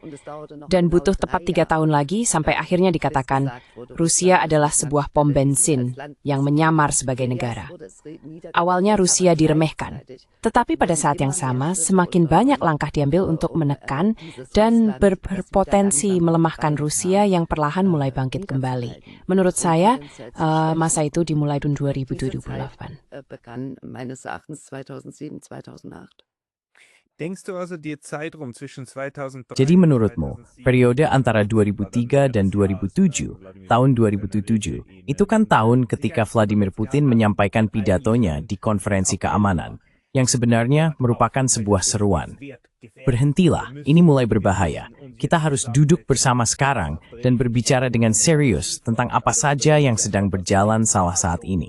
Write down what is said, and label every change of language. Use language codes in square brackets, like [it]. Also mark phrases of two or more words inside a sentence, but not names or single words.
[id] Dan butuh tepat 3 tahun lagi sampai akhirnya dikatakan Rusia adalah sebuah pom bensin yang menyamar sebagai negara. Awalnya Rusia diremehkan, tetapi pada saat yang sama semakin banyak langkah diambil untuk menekan dan berpotensi melemahkan Rusia yang perlahan mulai bangkit kembali. Menurut saya, masa itu dimulai tahun 2028. [de] Begann meines Erachtens 2007, 2008. Denkst du also, der Zeitraum zwischen 2003 [id] Jadi menurutmu, periode antara 2003 dan 2007, tahun 2007, itu kan tahun ketika Vladimir Putin menyampaikan pidatonya di konferensi keamanan, yang sebenarnya merupakan sebuah seruan. Berhentilah, ini mulai berbahaya. Kita harus duduk bersama sekarang dan berbicara dengan serius tentang apa saja yang sedang berjalan salah saat ini.